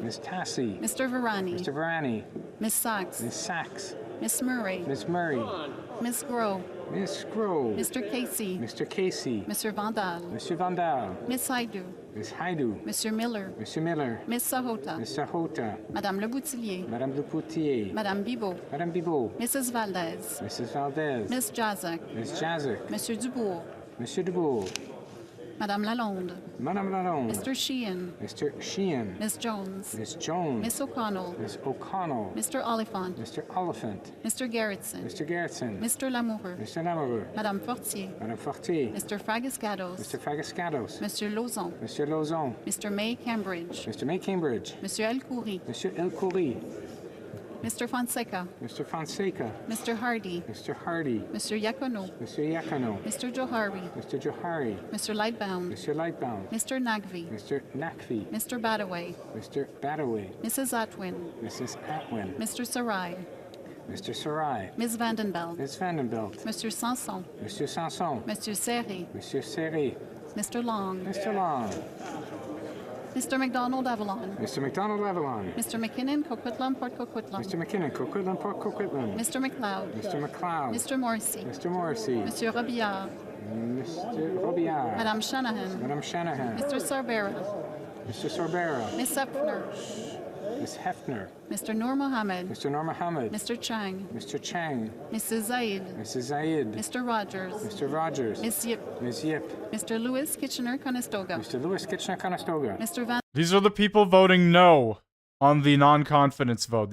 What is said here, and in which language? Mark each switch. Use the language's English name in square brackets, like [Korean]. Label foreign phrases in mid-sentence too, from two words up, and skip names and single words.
[English] Ms. Tassi. Mr. Varani. Mr. Varani. Miss Sachs. Ms. Sachs. Miss Murray. Ms. Murray. Miss Groh. Miss Grove. Mr. Casey. Mr. Casey. Mr. Vandal. Mr. Vandal. Miss Haidu. Miss Haidu. Mr. Miller. Mr. Miller. Miss Sahota. Miss Sahota. Madame Le Boutillier. Madame Le Poutier. Madame Bibot. Madame Bibot. Mrs. Valdez. Mrs. Valdez. Miss Jazak. Miss Jazek. Monsieur Dubourg. Monsieur Dubourg. Madame Lalonde. Madame Lalonde. Mr. Sheehan. Mr. Sheehan. Miss Jones. Miss Jones. Miss O'Connell. Miss O'Connell. Mr. Oliphant. Mr. Oliphant. Mr. Gerritsen. Mr. Gerritsen. Mr. Lamoureux. Mr. Lamoureux. Madame Fortier. Madame Fortier. Mr. Fragiscados. Mr. Fagascados. Monsieur Lauzon. Monsieur Lauzon. Mr. May Cambridge. Mr. May Cambridge. Monsieur El Khoury. Monsieur El Khoury. Mr. Fonseca. Mr. Fonseca. Mr. Hardy. Mr. Hardy. Mr. Yacono. Mr. Yacono. Mr. Johari. Mr. Johari. Mr. Lightbound. Mr. Lightbound. Mr. Nagvi. Mr. Nakvi. Mr. Badaway. Mr. Badaway. Mrs. Atwin. Mrs. Atwin. Mr. Sarai. Mr. Sarai. Ms. Vandenbelt. Ms. Vandenbelt. Mr. Sanson. Monsieur Sanson. Monsieur Serry. Monsieur Serry. Mr. Long. Mr. Long. Mr. McDonald Avalon. Mr. McDonald Avalon. Mr. McKinnon Coquitlam Port Coquitlam. Mr. McKinnon Coquitlam Port Coquitlam. Mr. McLeod. Mr. McLeod. Mr. Morrissey. Mr. Morrissey. Monsieur Robillard. Mr. Robillard. Madame Shanahan. Madame Shanahan. Mr. Sorbera. Mr. Sorbera. Miss Hepner. Miss Hefner. Mr. Noor Mohammed. Mr. Noor Mohammed. Mr. Chang. Mr. Chang. Mrs. Zaid. Mrs. Zaid. Mr. Rogers. Mr. Rogers. Miss Yip. Ms. Yip. Mr. Lewis Kitchener-Conestoga. Mr. Lewis Kitchener-Conestoga. Mr. Van. These are the people voting no on the non-confidence vote.